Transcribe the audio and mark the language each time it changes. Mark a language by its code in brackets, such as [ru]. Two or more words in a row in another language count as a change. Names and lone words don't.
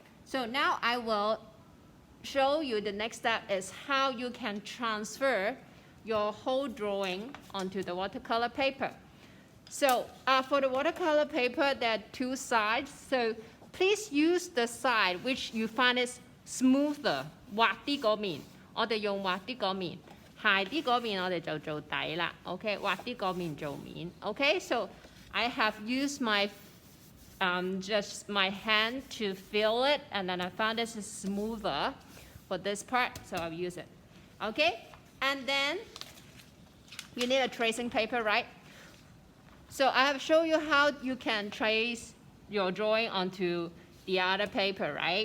[en] So now I will show you the next step is how you can transfer your whole drawing onto the watercolor paper. So for the watercolor paper, there are two sides. So please use the side which you find is smoother. [yue] 滑啲嗰面，我哋用滑啲嗰面。鞋啲嗰面我哋就做底啦 ，OK， 滑啲嗰面做面 [en] ，OK。So I have used my just my hand to feel it, and then I found this is smoother for this part, so I'll use it. Okay, and then you need a tracing paper, right? So I have shown you how you can trace your drawing onto the other paper, right?